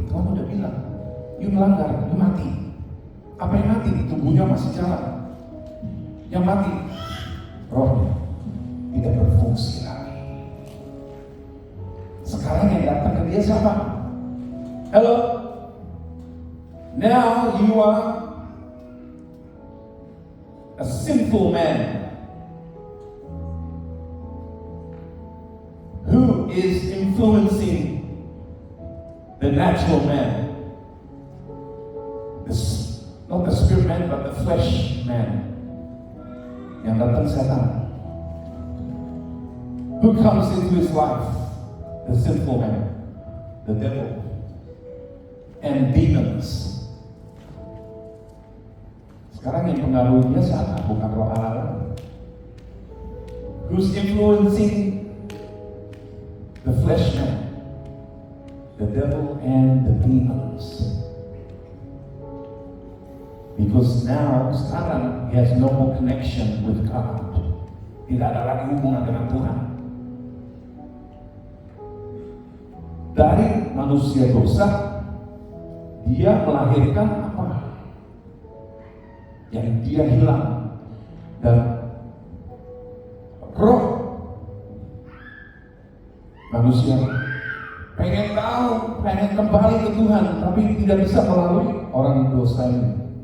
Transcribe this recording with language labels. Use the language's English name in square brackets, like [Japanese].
[Indonesian] Tuhan udah bilang, you melanggar, you mati. Apa yang mati? Tubuhnya masih jalan. Yang mati, rohnya tidak berfungsi lagi. Sekarang yang datang ke dia siapa? [English] Hello. Now you are a sinful man who is influencing the natural man. Not the spirit man, but the flesh man. [Indonesian] Yang datang setan. [English] Who comes into his life? The sinful man, the devil, and demons. [Indonesian] Sekarang yang pengaruhnya siapa? Bukan roh Allah. [English] Who's influencing the flesh man, the devil, and the demons? Because now, [Indonesian] sekarang, [English] he has no more connection with God. [Indonesian] Tidak ada lagi hubungan dengan Tuhan. Dari manusia dosa, dia melahirkan apa? Yang dia hilang. Dan roh manusia pengen tahu, pengen kembali ke Tuhan, tapi tidak bisa melalui orang dosa ini.